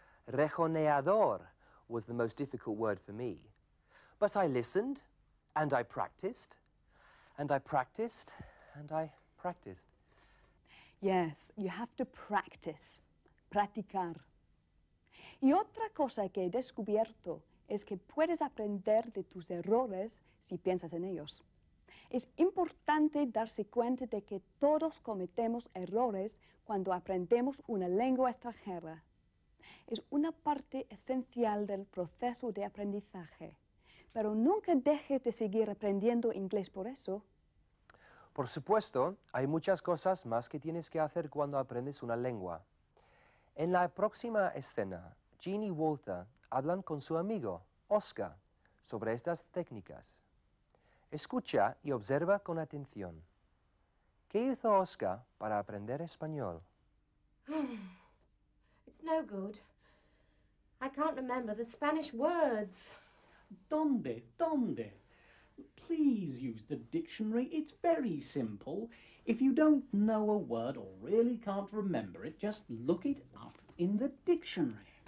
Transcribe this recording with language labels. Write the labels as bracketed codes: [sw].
[en] Rejoneador was the most difficult word for me. But I listened, and I practiced, and I practiced, and I practiced. Yes, you have to practice, practicar. [es] Y otra cosa que he descubierto es que puedes aprender de tus errores si piensas en ellos. Es importante darse cuenta de que todos cometemos errores cuando aprendemos una lengua extranjera. Es una parte esencial del proceso de aprendizaje, pero nunca dejes de seguir aprendiendo inglés por eso. Por supuesto, hay muchas cosas más que tienes que hacer cuando aprendes una lengua. En la próxima escena, Jean y Walter hablan con su amigo, Oscar, sobre estas técnicas. Escucha y observa con atención. ¿Qué hizo Oscar para aprender español? [en] It's no good. I can't remember the Spanish words. [es] ¿Dónde? [en] Please use the dictionary. It's very simple. If you don't know a word or really can't remember it, just look it up in the dictionary.